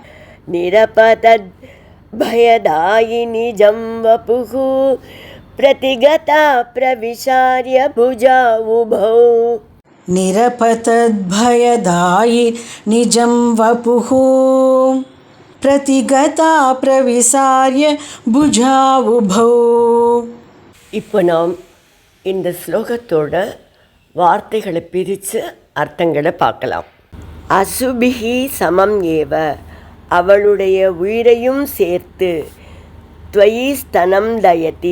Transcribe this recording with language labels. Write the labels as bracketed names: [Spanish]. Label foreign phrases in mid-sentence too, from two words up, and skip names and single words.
[Sanskrit] निरपतद्भयदायिनि जं वपुः, प्रतिगता प्रविशार्य भुजा उभौ, निरपतद्भयदायि निजं वपुः, प्रतिगता प्रविसार्य भुजावुभौ. [Tamil] இப்போ நாம் இந்த ஸ்லோகத்தோட வார்த்தைகளை பிரித்து அர்த்தங்களை பார்க்கலாம். [Sanskrit] असुभिः समम् एव, [Tamil] அவளுடைய உயிரையும் சேர்த்து, [Sanskrit] त्वयि स्तनं दयति,